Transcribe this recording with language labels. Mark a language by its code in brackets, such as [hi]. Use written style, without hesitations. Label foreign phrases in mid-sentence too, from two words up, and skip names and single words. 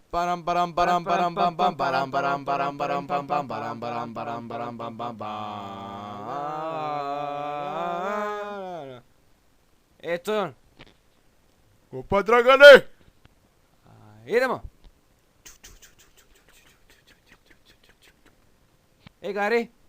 [sr] Param param param param pam pam param param param param pam pam param param param param pam pam pam. To je on. Opa Dragane! Idemo. Gari.